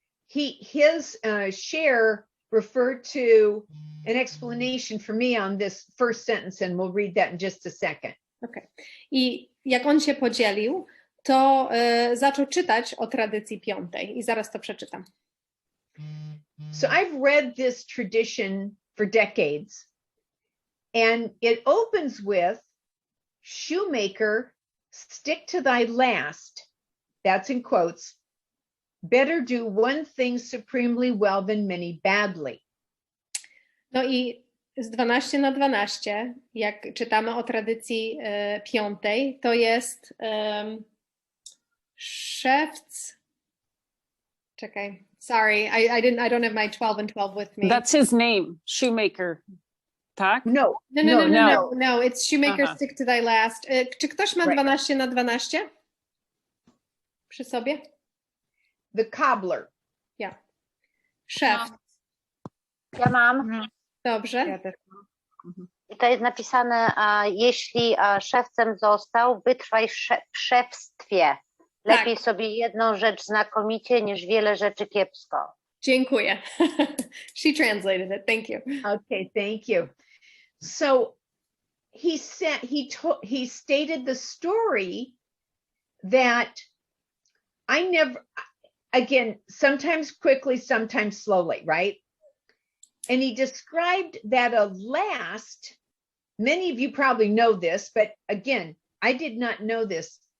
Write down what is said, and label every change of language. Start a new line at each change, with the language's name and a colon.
English: His share referred to an explanation for me on this first sentence, and we'll read that in just a second. Okay.
Polish: I jak on się podzielił, to zaczął czytać o tradycji piątej i zaraz to przeczytam.
English: So I've read this tradition for decades, and it opens with, shoemaker, stick to thy last, that's in quotes, better do one thing supremely well than many badly.
Polish: No i z 12 na 12, jak czytamy o tradycji piątej, to jest szewc. Czekaj,
English: sorry, I don't have my 12 and 12 with me. That's his name, shoemaker.
Polish: Tak? No,
English: No, it's shoemaker, stick to thy last.
Polish: Czy ktoś ma 12 na 12 przy sobie?
English: The cobbler.
Polish: Ja. Szewc. Ja mam. Dobrze. Ja też mam. I to jest napisane, jeśli szewcem został, wytrwaj w szewstwie. Lepiej sobie jedną rzecz znakomicie, niż wiele rzeczy kiepsko. Dziękuję.
English: She translated it. Thank you. Okay, thank you. So he said he stated the story that I never, again, sometimes quickly, sometimes slowly, right? And he described that a last, many of you probably know this, but again, I did not know this.